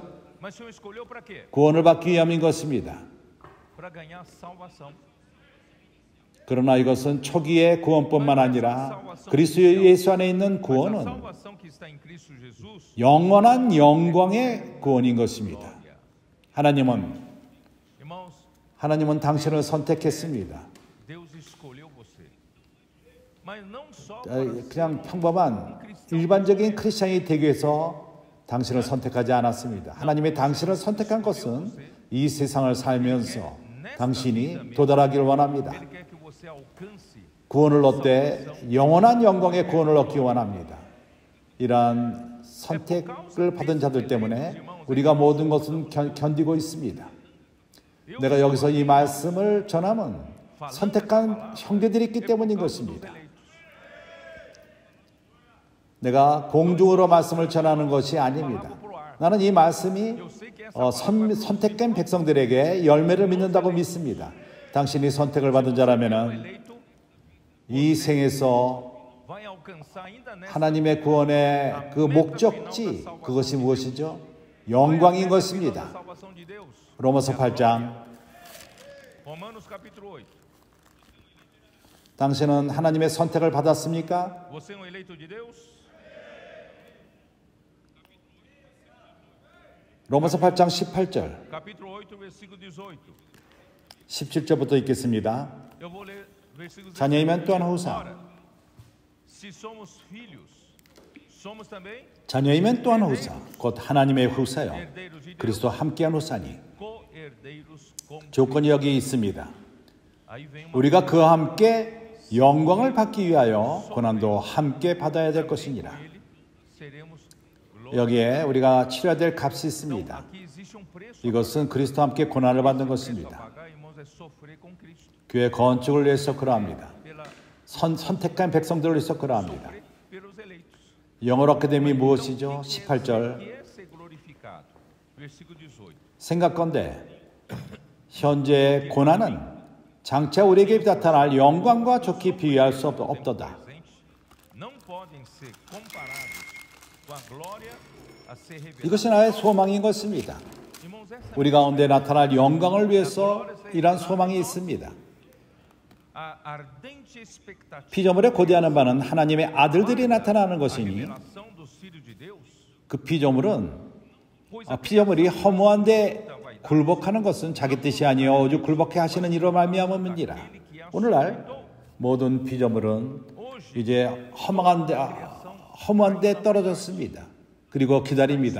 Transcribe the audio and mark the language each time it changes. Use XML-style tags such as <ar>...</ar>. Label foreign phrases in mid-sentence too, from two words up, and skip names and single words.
<pt>Mas o Senhor escolheu para quê?</pt> <ko>구원을 받기 위함인 것입니다.</ko> <pt>Para ganhar salvação.</pt> <ko>그러나 이것은 초기의 구원뿐만 아니라 그리스도 예수 안에 있는</ko> <pt>Mas a</pt> <ko>구원은</ko> <pt>salvação que está em Cristo Jesus,</pt> <ko>영원한 영광의 구원인 것입니다. glória. 하나님은 Irmãos, 당신을 선택했습니다.</ko> <pt>Deus escolheu você. Mas não só para</pt> <ko>그냥 평범한 일반적인 크리스찬이 되기 위해서 당신을 선택하지 않았습니다. 하나님이 당신을 선택한 것은 이 세상을 살면서 당신이 도달하기를 원합니다.</ko> <pt>Ele quer que você alcance</pt> <ko>구원을 얻되 영원한 영광의 구원을 얻기 원합니다. 이러한 선택을 받은 자들 때문에 우리가 모든 것은 견디고 있습니다. 내가 여기서 이 말씀을 전함은 선택한 형제들이 있기 때문인 것입니다. 내가 공중으로 말씀을 전하는 것이 아닙니다. 나는 이 말씀이 선택된 백성들에게 열매를 맺는다고 믿습니다. 당신이 선택을 받은 자라면 eleito, 이 생에서</ko> <pt>vai alcançar ainda nessa</pt> <ko>하나님의 구원의 그 목적지, 그것이 무엇이죠? 영광인 것입니다.</ko> <pt>salvação de Deus.</pt> <ko>로마서 8장.</ko> <pt>Romanos capítulo 8.</pt> <ko>당신은 하나님의 선택을 받았습니까?</ko> <pt>Você é um eleito de Deus?</pt> <ko>로마서 8장 18절,</ko> <pt>Capítulo 8, versículo 18.</pt> <ko>17절부터 읽겠습니다.</ko> <pt>Eu vou ler versículos</pt> <ko>자녀이면 또한 후사.</ko> <pt>Ora, se somos filhos, somos também</pt> <ko>자녀이면 또한 후사, 곧 하나님의 후사요.</ko> <pt>herdeiros de Deus,</pt> <ko>그리스도와 함께한 후사니.</ko> <pt>co-herdeiros com</pt> <ko>조건이 여기 있습니다.</ko> <pt>Aí vem uma</pt> <ko>우리가 그와 함께 영광을 받기 위하여 고난도 함께 받아야 될 것이니라.</ko> <pt>com ele, seremos glória.</pt> <ko>여기에 우리가 치러야 될 값이 Então, 있습니다.</ko> <pt>aqui existe um preço.</pt> <ko>이것은 그리스도와 함께 고난을 받는</ko> <pt>Preço a</pt> <ko>것입니다.</ko> <pt>pagar, irmãos, é sofrer com Cristo.</pt> <ko>교회 건축을 위해서 그러합니다. Pela 선택한 백성들을 위해서 그러합니다.</ko> <pt>sofrer pelos eleitos.</pt> <ko>영어로 어카데미 Então, 무엇이죠?</ko> <pt>o que</pt> <ko>18절.</ko> <pt>é ser glorificado? Versículo 18.</pt> <ko>생각건대 현재 고난은 장차 우리에게 나타날 영광과 좋게 비교할 수 없도다.</ko> <pt>Não podem ser comparados com a glória a ser revelada.</pt> <ko>이것이 나의 소망인 것입니다.</ko> <pt>Irmãos, essa</pt> <ko>우리 가운데 나타날 영광을 위해서 이러한 소망이 있습니다.</ko> <pt>a ardente expectativa</pt> <ko>피조물에 고대하는 바는 하나님의 아들들이 나타나는 a 것이니</ko> <pt>revelação dos filhos de Deus,</pt> <ko>그 피조물이</ko> <pt>pois a</pt> <ko>허무한데 굴복하는 것은 자기 뜻이 아니요 오직 굴복해 하시는 이로 말미암음이니라. 오늘날 모든 피조물은 이제 허무한데 떨어졌습니다. 그리고 기다립니다.</ko>